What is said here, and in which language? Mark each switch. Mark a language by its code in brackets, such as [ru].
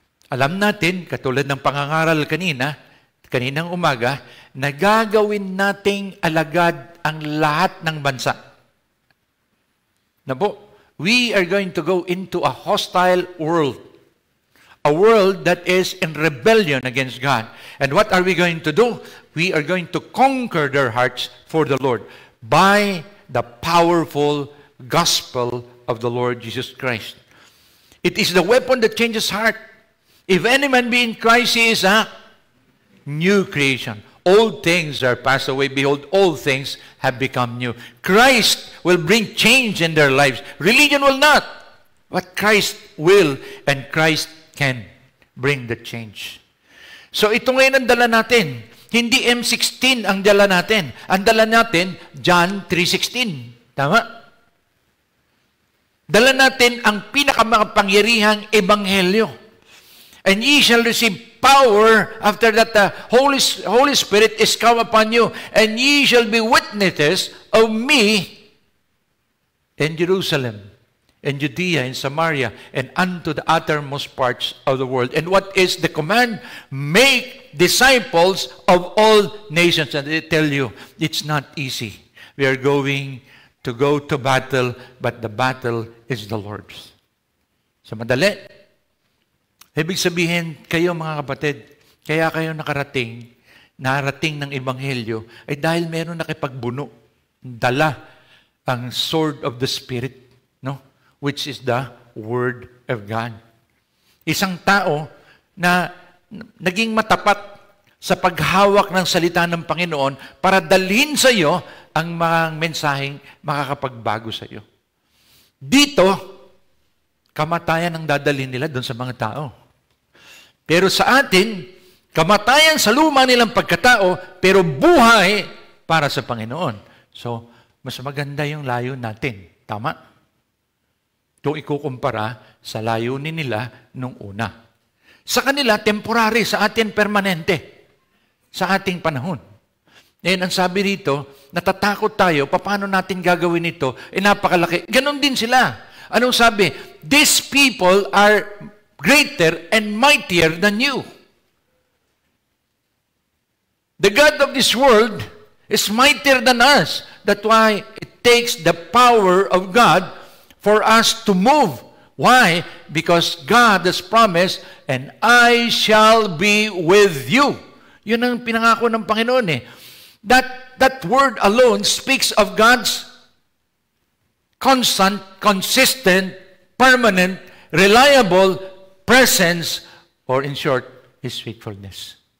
[tl] Alam natin, katulad ng pangangaral kaninang umaga, na gagawin nating alagad ang lahat ng bansa. Na po, [en] we are going to go into a hostile world. A world that is in rebellion against God. And what are we going to do? We are going to conquer their hearts for the Lord by the powerful gospel of the Lord Jesus Christ. It is the weapon that changes heart. If any man be in Christ, he is a new creation. Old things are passed away. Behold, all things have become new. Christ will bring change in their lives. Religion will not. But Christ will, and Christ can bring the change. [tl] So ito ngayon ang dala natin. Hindi M16 ang dala natin. Ang dala natin, John 3:16. Tama? Dala natin ang pinakamakapangyarihang ebanghelyo. [en] And ye shall receive power after that the Holy Spirit is come upon you, and ye shall be witnesses of me in Jerusalem, in Judea, in Samaria, and unto the uttermost parts of the world. And what is the command? Make disciples of all nations. And I tell you, it's not easy. We are going to go to battle, but the battle is the Lord's. [tl] So madali. Ibig sabihin, kayo mga kapatid, kaya kayo narating ng Ebanghelyo, ay dahil meron nakipagbuno, dala ang [en] sword of the Spirit, [tl] no? [en] Which is the Word of God. [tl] Isang tao na naging matapat sa paghawak ng salita ng Panginoon para dalhin sa iyo ang mga mensaheng makakapagbago sa iyo. Dito, kamatayan ang dadalhin nila doon sa mga tao. Pero sa atin, kamatayan sa luma nilang pagkatao, pero buhay para sa Panginoon. So, mas maganda yung layo natin. Tama? Kung ikukumpara sa layunin nila nung una. Sa kanila, temporary. Sa atin, permanente. Sa ating panahon. Ngayon, ang sabi rito, natatakot tayo, paano natin gagawin ito? Napakalaki. Ganon din sila. Anong sabi? [en] These people are greater and mightier than you. The God of this world is mightier than us. That's why it takes the power of God for us to move. Why? Because God has promised, and I shall be with you. [tl] Yun ang pinangako ng Panginoon eh. [en] That word alone speaks of God's constant, consistent, permanent, reliable presence, or in short, His faithfulness.